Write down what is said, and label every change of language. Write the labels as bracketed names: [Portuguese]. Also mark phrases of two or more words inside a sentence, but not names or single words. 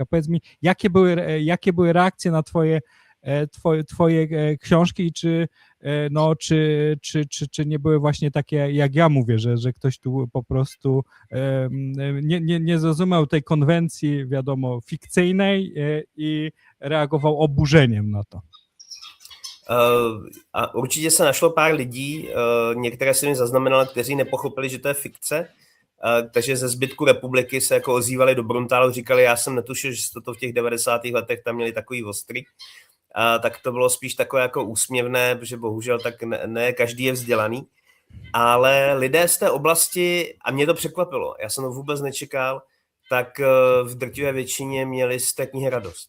[Polish] Powiedz mi, jakie były reakcje na twoje książki i czy nie były właśnie takie, jak ja mówię, że ktoś tu po prostu nie zrozumiał tej konwencji, wiadomo, fikcyjnej i reagował oburzeniem na to? [Czech] A určitě se našlo pár lidí, některé si mi zaznamenali, kteří nepochopili, že to je fikce, takže ze zbytku republiky se jako ozývali do Bruntálu, říkali, já jsem netušil, že jste to v těch 90. letech tam měli takový ostrý. Tak to bylo spíš takové jako úsměvné, protože bohužel tak ne každý je vzdělaný, ale lidé z té oblasti, a mě to překvapilo, já jsem to vůbec nečekal, tak v drtivé většině měli z té knihy radost.